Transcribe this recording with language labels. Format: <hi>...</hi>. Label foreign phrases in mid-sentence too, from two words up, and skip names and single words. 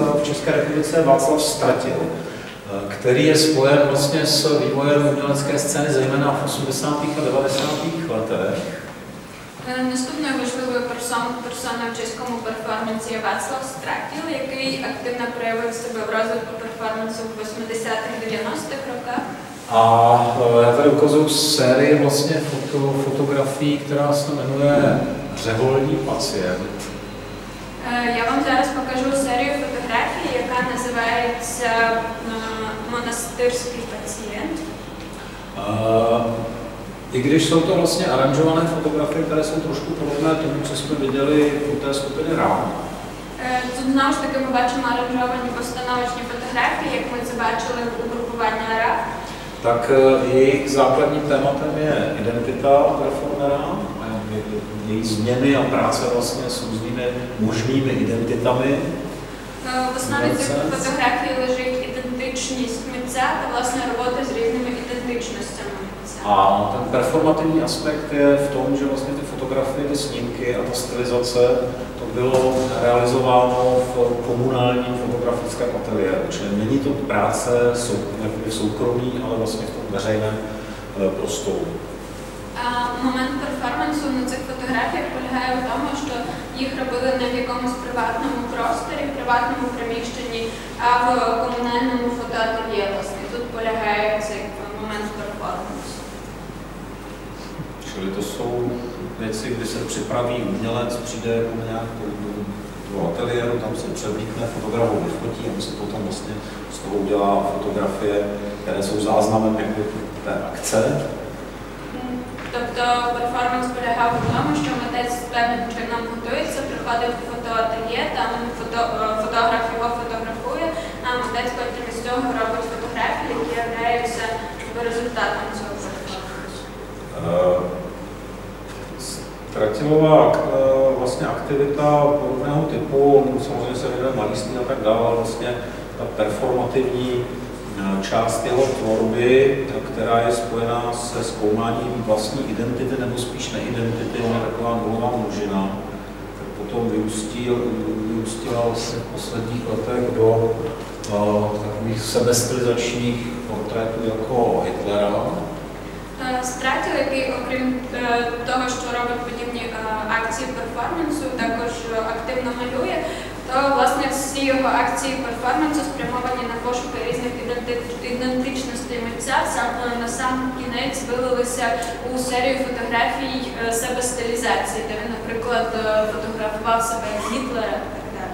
<cs>v České republice je Václav Stratil, který je spojen vlastně s vývojem umělecké scény, zejména v 80. a 90. letech.</cs> <uk>Наступною важливою персоною в чеському перформансі є Václav Stratil, який активно проявив себе в розвитку перформансу в 80-х-90-х роках.</uk> <cs>A já tady ukazuju sérii vlastně fotografií, která se jmenuje Řeholní pacient.</cs> <uk>Я вам зараз покажу серію фотографій, яка називається «Монастирський пацієнт».</uk> <cs>I když jsou to vlastně aranžované fotografie, které jsou trošku podobné tomu, co jsme viděli u té skupiny RAM.</cs> <uk>Тут знову ж таки ми бачимо аранжовані постановочні фотографії, як ми це бачили у групуванні РАФ.</uk> <cs>Tak jejich základním tématem je identita performera, její změny a práce vlastně s různými možnými identitami.</cs> <uk>В основі цих фотографій лежить ідентичність митця та власне робота з різними ідентичностями митця.</uk> <cs>A ten performativní aspekt je v tom, že vlastně ty fotografie, ty snímky a ta stylizace, to bylo realizováno v komunálním fotografickém ateliéru. Čili není to práce soukromí, ale vlastně v tom veřejném prostoru.</cs> <uk>Момент перформансу на цих фотографіях полягає в тому, що їх робили не в якомусь приватному просторі, приватному приміщенні, а в комунальному фотоательє. Власне, тут полягає цей момент перформансу.</uk> <cs>Čili to jsou věci, kdy se připraví umělec, přijde nějak do ateliéru, tam se převlíkne, fotograf ho vyfotí a se potom vlastně z toho udělá fotografie, které jsou záznamem té akce.</cs> <uk>Тобто перформанс полягав в тому, що митець певним чином готується, приходить в фотоательє, там фотограф його фотографує, а митець потім із цього робить фотографії, які являються результатом цього перформансу.</uk> <cs>Stratilova vlastně aktivita podobného typu, samozřejmě se věnuje malířství a tak dále, vlastně ta performativní část jeho tvorby, která je spojená se zkoumáním vlastní identity nebo spíš neidentity, ona je taková nulová množina, tak potom vyústila vlastně v posledních letech do takových sebestylizačních portrétů jako Hitlera.</cs> <uk>Stratil, який, окрім того, що робить подібні акції перформансу, також активно малює, то власне всі його акції перформансу спрямовані на пошуки різних ідентичностей митця, на сам кінець вилилися у серію фотографій себе-стилізації, де він, наприклад, фотографував себе як Гітлера і так далі.</uk>